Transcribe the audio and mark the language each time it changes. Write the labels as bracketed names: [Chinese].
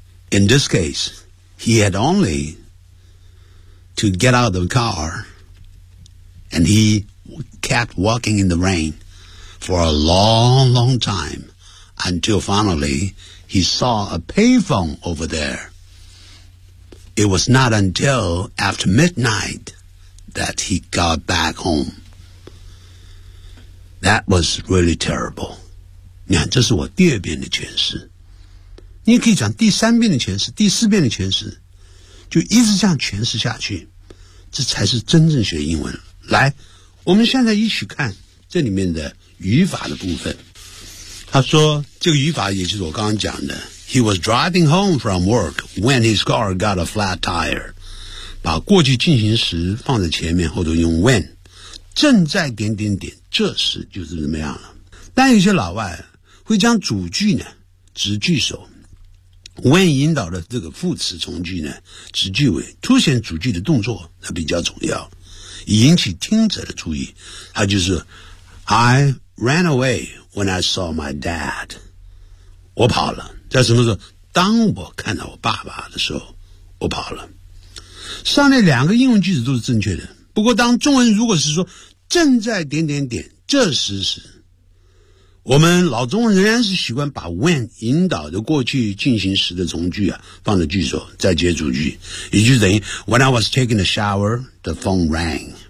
[English] In this case, he had only to get out of the car, and he kept walking in the rain for a long, long time until finally he saw a payphone over there. It was not until after midnight that he got back home. That was really terrible. [Chinese] 你看，这是我第二遍的诠释。你可以讲第三遍的诠释，第四遍的诠释，就一直这样诠释下去，这才是真正学英文。来，我们现在一起看这里面的语法的部分。他说，这个语法也就是我刚刚讲的。 [English] He was driving home from work when his car got a flat tire. [Chinese] 把过去进行时放在前面，后头用 when. 正在点点点，这时就是怎么样了。但有些老外会将主句呢，直句首。 when 引导的这个副词从句呢，直句尾，凸显主句的动作，它比较重要，引起听者的注意。它就是 [English] I ran away when I saw my dad. [Chinese] 我跑了。在什么时候？当我看到我爸爸的时候，我跑了。上面两个英文句子都是正确的。不过，当中文如果是说正在点点点，这时时。我们老中仍然是习惯把 when 引导的过去进行时的从句啊放在句首再接主句，也就等于 [English] When I was taking a shower, the phone rang.